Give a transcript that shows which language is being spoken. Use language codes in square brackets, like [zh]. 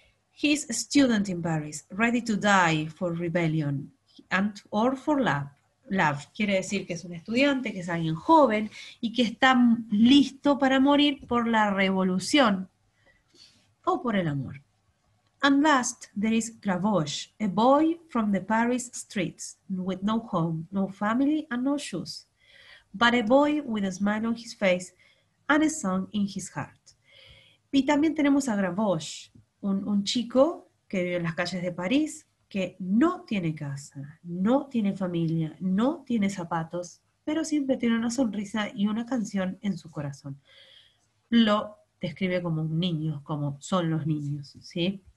[en] He's a student in Paris, ready to die for rebellion or for love. [es] Love quiere decir que es un estudiante, que es alguien joven y que está listo para morir por la revolución o por el amor. [en] And last, there is Gavroche, a boy from the Paris streets, with no home, no family, and no shoes, but a boy with a smile on his face and a song in his heart. [es] Y también tenemos a Gavroche, un chico que vive en las calles de París, que no tiene casa, no tiene familia, no tiene zapatos, pero siempre tiene una sonrisa y una canción en su corazón. Lo describe como un niño, como son los niños, ¿sí?